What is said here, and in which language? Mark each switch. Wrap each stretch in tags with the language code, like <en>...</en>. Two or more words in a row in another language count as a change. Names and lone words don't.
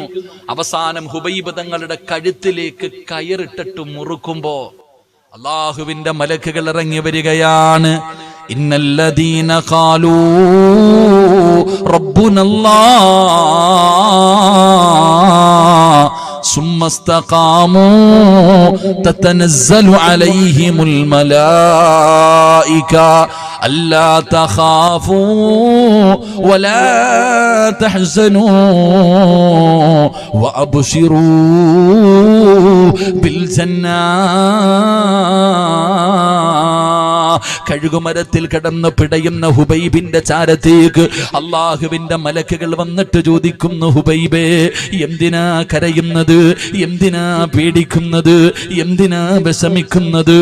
<ml>അവസാനം ഹുബൈബ് തങ്ങളുടെ കഴുത്തിലേക്ക് കയറിട്ടിട്ട് മുറുക്കുമ്പോ അല്ലാഹുവിന്റെ മലക്കുകൾ ഇറങ്ങി വരികയാണ്.</ml> <ar>إن الذين قالوا ربنا الله ثم استقاموا تتنزل عليهم الملائكة ألا تخافوا ولا تحزنوا وأبشروا بالجنة.</ar> <ml>കഴുകുമരത്തിൽ കിടന്ന് പിടയുന്ന ഹുബൈബിന്റെ ചാരത്തേക്ക് അള്ളാഹുവിന്റെ മലക്കുകൾ വന്നിട്ട് ചോദിക്കുന്നു, ഹുബൈബേ, എന്തിനാ കരയുന്നത്? എന്തിനാ പേടിക്കുന്നത്? എന്തിനാ വിഷമിക്കുന്നത്?</ml>